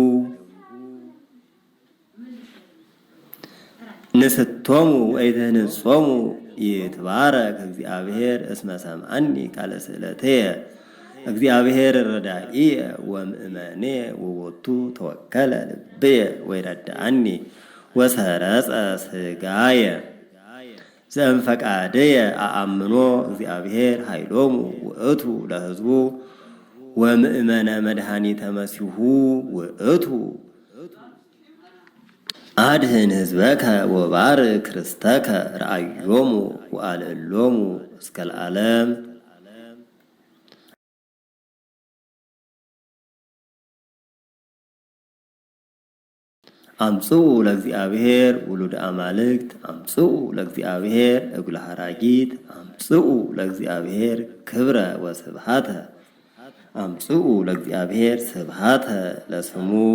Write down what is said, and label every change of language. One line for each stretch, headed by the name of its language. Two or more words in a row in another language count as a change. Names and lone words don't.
Geez: ንስቶሙ ወኢትህንጾሙ ይትባረክ እግዚአብሔር እስመ ሰምዓኒ ቃለ ስእለትየ እግዚአብሔር ረዳኢየ ወምእመኔየ ወቦቱ ተወከለ ልብየ ወይረድአኒ ወሰረጸ ሥጋየ ዘእምፈቃድየ አአምኖ እግዚአብሔር ኃይሎሙ ውእቱ ለሕዝቡ ወምእመነ መድኃኒተ መሲሁ ውእቱ አድህን ሕዝበከ ወባርክ ርስተከ ረአዮሙ ወአልዕሎሙ እስከ ለዓለም። አምጽኡ ለእግዚአብሔር ውሉደ አማልክት አምጽኡ ለእግዚአብሔር እጉለ ሐራጊት አምጽኡ ለእግዚአብሔር ክብረ ወስብሃተ አምጽኡ ለእግዚአብሔር ስብሃተ ለስሙ።